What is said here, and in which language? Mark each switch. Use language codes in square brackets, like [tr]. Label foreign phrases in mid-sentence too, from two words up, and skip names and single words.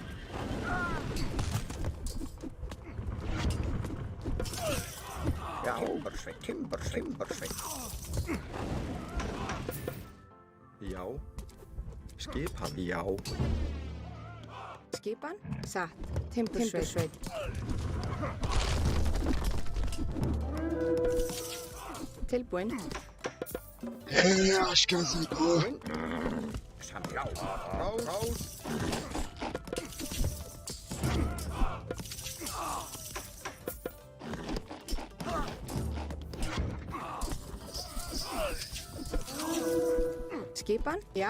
[is] Já, Timbursveinn. Já. Skipan. Já. Skipan. Satt. Timbursveinn. Tilbúin. [pt] Eu acho que azedou. [is] Samþykkt. Frá. Skipan. Já.